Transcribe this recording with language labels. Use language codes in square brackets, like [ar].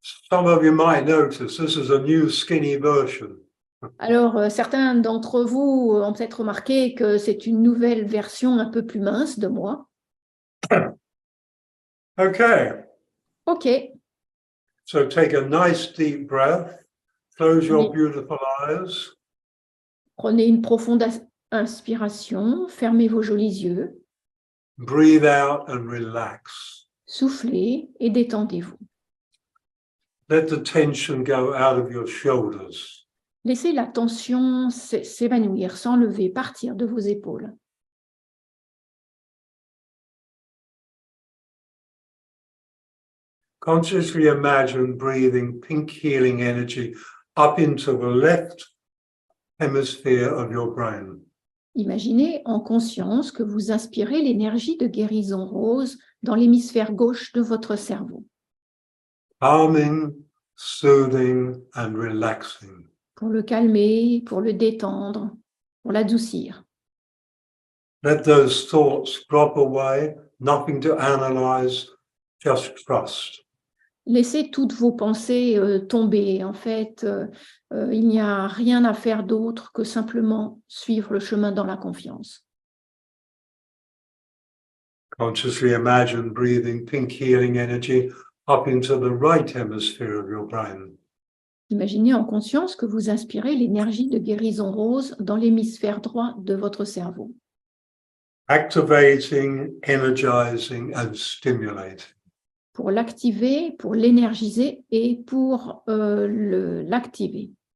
[en] Some of you might notice this is a new skinny version. [fr] Alors, certains d'entre vous ont peut-être remarqué que c'est une nouvelle version un peu plus mince de moi. Okay. OK. [en] So take a nice deep breath. Close your beautiful eyes. [fr] Prenez une profonde inspiration, fermez vos jolis yeux. [en] Breathe out and relax. [fr] Soufflez et détendez-vous. [en] Let the tension go out of your shoulders. [fr] Laissez la tension s'évanouir, s'enlever, partir de vos épaules. [en] Consciously imagine breathing pink healing energy up into the left hemisphere of your brain. [fr] Imaginez en conscience que vous inspirez l'énergie de guérison rose dans l'hémisphère gauche de votre cerveau. [en] Calming, soothing and relaxing. [fr] Pour le calmer, pour le détendre, pour l'adoucir. [en] Let those thoughts drop away, nothing to analyze, just trust. [fr] Laissez toutes vos pensées tomber. En fait, il n'y a rien à faire d'autre que simplement suivre le chemin dans la confiance. [en] Consciously imagine breathing pink healing energy up into the right hemisphere of your brain. [fr] Imaginez en conscience que vous inspirez l'énergie de guérison rose dans l'hémisphère droit de votre cerveau, [en] Activating, energizing, and stimulating. [fr] pour l'activer, pour l'énergiser et pour l'activer.